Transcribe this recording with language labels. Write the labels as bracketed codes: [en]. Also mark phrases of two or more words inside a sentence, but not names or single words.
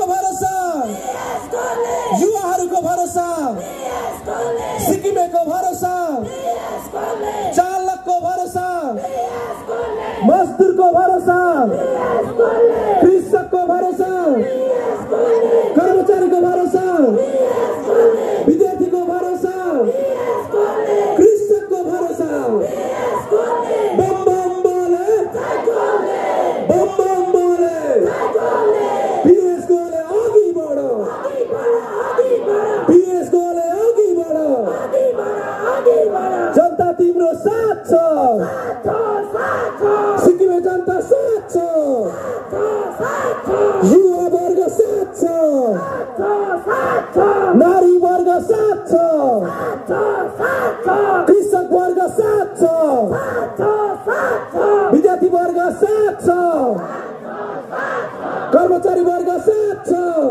[ne] भरोसा, युवाहरूको भरोसा, सिक्किमेको भरोसा, चालकको भरोसा, मजदुरको भरोसा, कृषकको भरोसा, कर्मचारीको भरोसा, विद्यार्थीको भरोसा, कृषकको भरोसा। बम बम बोले, बम बम बोले, पीएस गोले अघि बढो, पीएस गोले अघि बढो, जनता तिम्रो साथ छ, सिक्किमे जनता साथ छ, युवा वर्ग साथ छ, नारी वर्ग साथ छ, कृषक वर्ग साथ छ, विद्यार्थी वर्ग साथ छ, कर्मचारी वर्ग साथ छ,